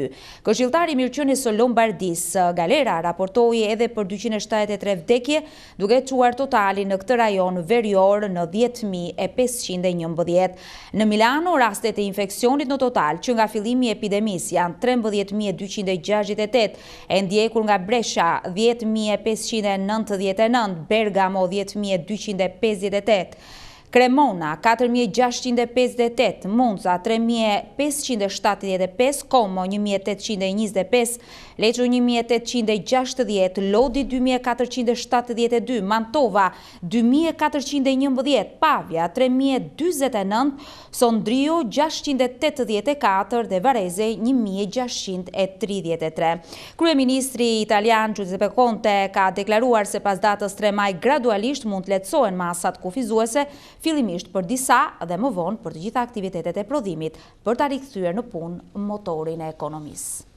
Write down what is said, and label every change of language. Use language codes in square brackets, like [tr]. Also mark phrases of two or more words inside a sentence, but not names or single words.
[sq] Këshilltari i mirëqenies së Lombardisë, Galera, raportoi edhe për 273 vdekje, duke çuar totalin në këtë rajon verior në 10.511. Në Milano, rastet e infeksionit në total që nga fillimi I epidemisë janë 13.268, e ndjekur nga Brescia 10.599, Bergamo 10.258, Cremona 4.658, Monza 3.575, Como 1.825, Lecce 1.860, Lodi 2.472, Mantova 2.411, Pavia 3.029, Sondrio 684 dhe Varese 1.633. Kryeministri italian Giuseppe Conte ka deklaruar se pas datës 3 maj gradualisht mund të lehtësohen masat kufizuese, fillimisht për disa dhe më vonë për të gjitha aktivitetet e prodhimit, për ta rikthyer në punë motorin e ekonomisë.